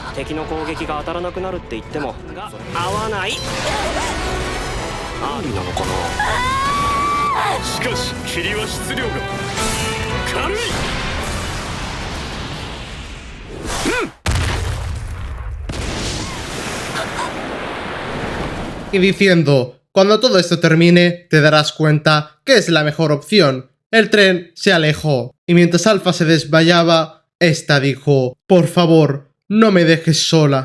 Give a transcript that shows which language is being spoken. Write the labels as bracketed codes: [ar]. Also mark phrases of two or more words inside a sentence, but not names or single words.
[ja] 敵の攻撃が当たらなくなるって言っても合わない。ありなのかな。しかし霧は質量が軽い。 [es] Y diciendo, cuando todo esto termine, te darás cuenta que es la mejor opción. El tren se alejó, y mientras Alpha se desmayaba, esta dijo, por favor, no me dejes sola.